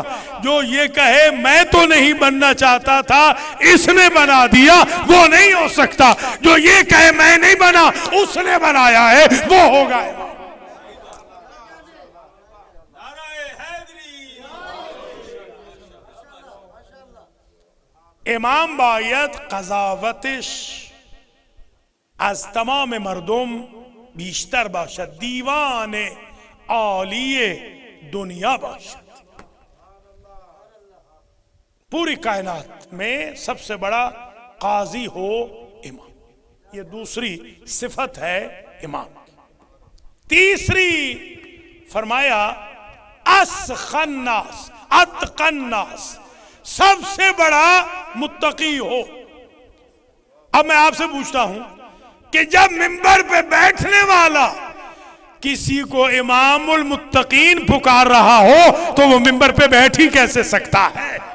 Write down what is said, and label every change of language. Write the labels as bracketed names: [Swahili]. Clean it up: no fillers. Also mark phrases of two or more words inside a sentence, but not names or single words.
[Urdu] جو یہ کہے میں تو نہیں بننا چاہتا تھا اس نے بنا دیا وہ نہیں ہو سکتا، جو یہ کہے میں نہیں بنا اس نے بنایا ہے وہ ہوگا امام۔ [Persian] امام باید قضاوتش از تمام مردم بیشتر باشد، دیوان عالی دنیا باشد۔ [Urdu] پوری کائنات میں سب سے بڑا قاضی ہو امام، یہ دوسری صفت ہے امام۔ تیسری فرمایا [Arabic] اسخی الناس، اتقی الناس، [Urdu] سب سے بڑا متقی ہو۔ اب میں آپ سے پوچھتا ہوں کہ جب منبر پہ بیٹھنے والا کسی کو [Arabic] امام المتقین [Urdu] پکار رہا ہو تو وہ منبر پہ بیٹھ ہی کیسے سکتا ہے؟